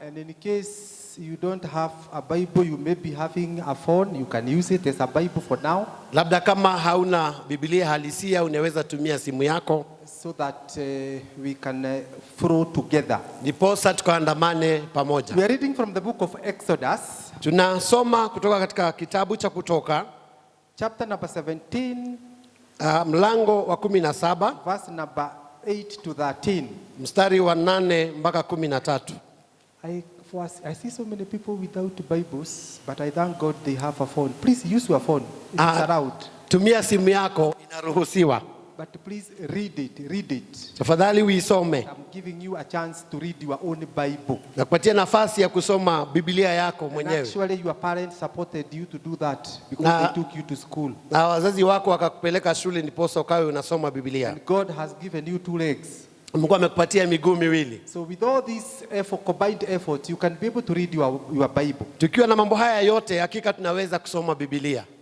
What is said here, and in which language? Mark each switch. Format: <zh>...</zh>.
<en>And in case you don't have a Bible, you may be having a phone. You can use it. There's a Bible for now.</en> <sw>Labda kama hauna Biblia halisia unaweza tumia simu yako.</sw> <en>So that we can flow together.</en> <sw>Ndiposa tukaandamane pamoja.</sw> <en>We are reading from the book of Exodus.</en> <sw>Tunasoma kutoka katika kitabu cha Kutoka.</sw> <en>Chapter number 17.</en> <sw>Mlango wa 17.</sw> <en>Verse number 8 to 13.</en> <sw>Mstari wa 8 mpaka 13.</sw> <en>I see so many people without Bibles, but I thank God they have a phone. Please use your phone. It's allowed.</en> <sw>Tumia simu yako, inaruhusiwa.</sw> <en>But please read it.</en> <sw>Tafadhali uisome.</sw> <en>I'm giving you a chance to read your own Bible.</en> <sw>Nakupatia nafasi ya kusoma Biblia yako mwenyewe.</sw> <en>Actually, your parents supported you to do that because they took you to school.</en> <sw>Na wazazi wako wakakupeleka shule ndiposa ukawe unasoma Biblia.</sw> <en>And God has given you 2 legs.</en> <sw>Mungu amekupatia miguu miwili.</sw> <en>So with all this combined effort, you can be able to read your Bible.</en> <sw>Tukiwa na mambo haya yote, hakika tunaweza kusoma Biblia.</sw>